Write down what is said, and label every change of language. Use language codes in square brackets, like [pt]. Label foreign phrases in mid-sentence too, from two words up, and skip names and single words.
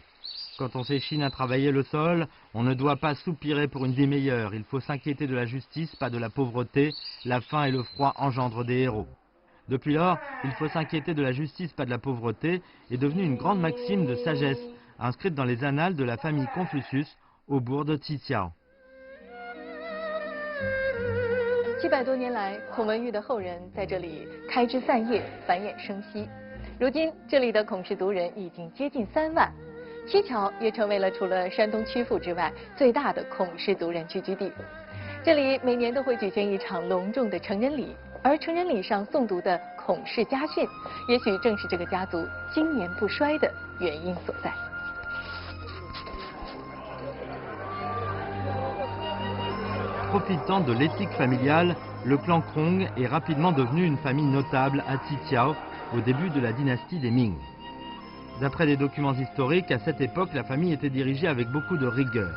[fr] Quand on s'échine à travailler le sol, on ne doit pas soupirer pour une vie meilleure, il faut s'inquiéter de la justice, pas de la pauvreté, la faim et le froid engendrent des héros. Depuis lors, il faut s'inquiéter de la justice, pas de la pauvreté, est devenue une grande maxime de sagesse, inscrite dans les annales de la famille Confucius au bourg de Xitia. [zh] 700 多年来，孔文玉的后人在这里开枝散叶，繁衍生息。如今，这里的孔氏族人已经接近3万，七桥也成为了除了山东曲阜之外最大的孔氏族人聚居地。这里每年都会举行一场隆重的成人礼，而成人礼上诵读的孔氏家训，也许正是这个家族经年不衰的原因所在。 [fr] Profitant de l'éthique familiale, le clan Krong est rapidement devenu une famille notable à Xitia au début de la dynastie des Ming. D'après des documents historiques, à cette époque, la famille était dirigée avec beaucoup de rigueur.